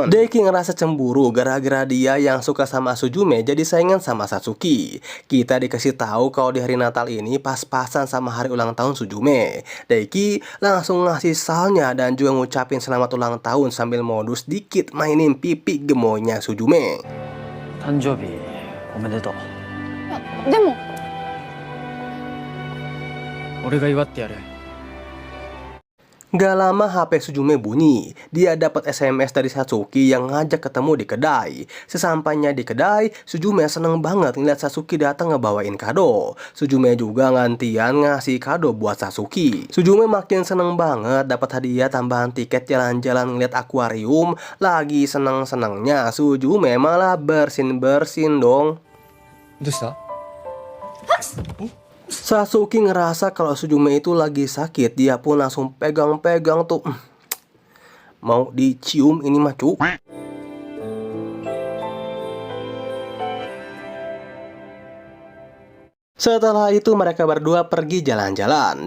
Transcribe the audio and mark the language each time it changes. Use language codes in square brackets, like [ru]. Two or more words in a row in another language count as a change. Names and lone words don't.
[id] Daiki ngerasa cemburu gara-gara dia yang suka Yuyuka sama Suzume jadi saingan sama Satsuki. Kita dikasih tahu kalau di hari Natal ini pas-pasan sama hari ulang tahun Suzume. Daiki langsung ngasih salnya dan juga ngucapin selamat ulang tahun sambil modus dikit mainin pipi gemoynya Suzume. [ja] 誕生日おめでとう。でも俺が祝ってやる。 [id] Gak lama HP Suzume bunyi. Dia dapat SMS dari Satsuki yang ngajak ketemu di kedai. Sesampainya di kedai, Suzume seneng banget ngeliat Satsuki datang ngebawain kado. Suzume juga gantian ngasih kado buat Satsuki. Suzume makin seneng banget dapat hadiah tambahan tiket jalan-jalan ngeliat akuarium. Lagi seneng-senengnya Suzume malah bersin-bersin dong. [ja] どうした？ [id] Satsuki ngerasa kalau Suzume itu lagi sakit. Dia pun langsung pegang-pegang tuh. Mau dicium ini mah cu. Setelah itu mereka berdua pergi jalan-jalan.